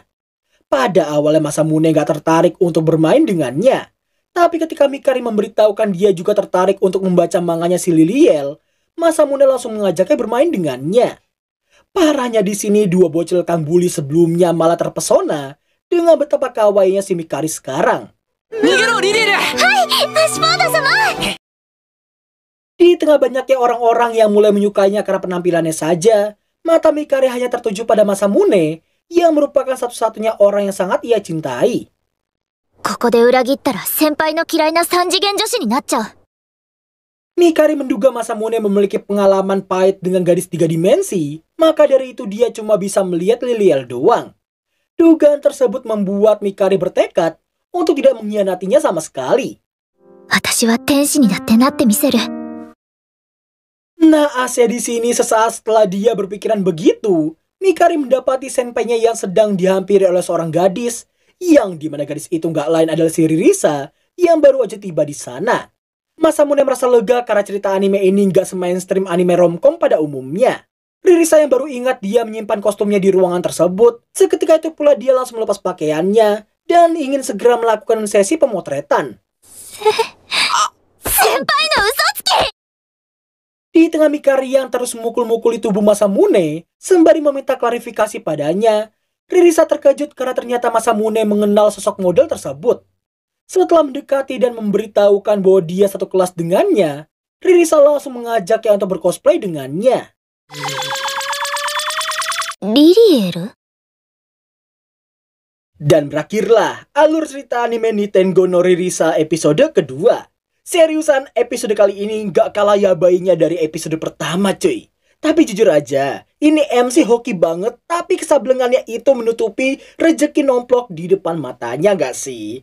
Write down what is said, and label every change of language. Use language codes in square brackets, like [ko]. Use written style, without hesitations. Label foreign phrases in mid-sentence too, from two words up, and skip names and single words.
[id] Pada awalnya Masamune gak tertarik untuk bermain dengannya, tapi ketika Mikari memberitahukan dia juga tertarik untuk membaca manganya si Liliel, Masamune langsung mengajaknya bermain dengannya. Parahnya di sini dua bocil kang bully sebelumnya malah terpesona dengan betapa kawainya si Mikari sekarang. [ja] 逃げろリリエル。足パーダ様。 [id] Di tengah banyaknya orang-orang yang mulai menyukainya karena penampilannya saja, mata Mikari hanya tertuju pada Masamune yang merupakan satu-satunya orang yang sangat ia cintai. [ja] ここで裏切ったら先輩の嫌いな三次元女子になっちゃう。 [id] Mikari menduga Masamune memiliki pengalaman pahit dengan gadis 3 dimensi, maka dari itu dia cuma bisa melihat Liliel doang. Dugaan tersebut membuat Mikari bertekad untuk tidak mengkhianatinya sama sekali. [ja] 私は天使にだってなってみせる。 [id] Naasnya di sini sesaat setelah dia berpikiran begitu, Mikari mendapati senpainya yang sedang dihampiri oleh seorang gadis, yang dimana gadis itu nggak lain adalah si Ririsa yang baru aja tiba di sana. Masamune merasa lega karena cerita anime ini nggak se-mainstream anime romcom pada umumnya. Ririsa yang baru ingat dia menyimpan kostumnya di ruangan tersebut, seketika itu pula dia langsung melepas pakaiannya dan ingin segera melakukan sesi pemotretan. [ja] 先輩の嘘つき。 [id] Di tengah Mikari yang terus memukul-mukuli tubuh Masamune, sembari meminta klarifikasi padanya, Ririsa terkejut karena ternyata Masamune mengenal sosok model tersebut. Setelah mendekati dan memberitahukan bahwa dia satu kelas dengannya, Ririsa langsung mengajaknya untuk bercosplay dengannya. リリエル？ Dan berakhirlah alur cerita anime Nitengo no Ririsa episode kedua. Seriusan, episode kali ini gak kalah yabainya dari episode pertama cuy. Tapi jujur aja, ini MC hoki banget, tapi kesablengannya itu menutupi rejeki nomplok di depan matanya gak sih?